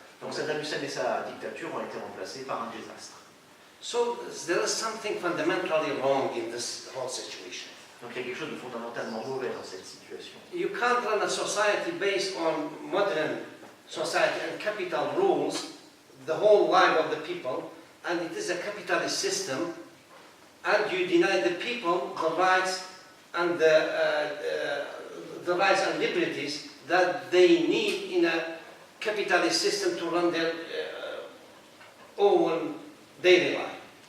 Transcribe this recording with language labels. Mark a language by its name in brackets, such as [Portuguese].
[French] Donc Saddam Hussein et sa dictature ont été remplacés par un désastre. [English] So there is something fundamentally wrong in this whole situation. [French] Donc il y a quelque chose de fondamentalement mauvais dans cette situation. [English] You can't run a society based on modern society and capital rules the whole life of the people, and it is a capitalist system, and you deny the people the rights and the rights and liberties that they need in a capitalist system to run their own daily life.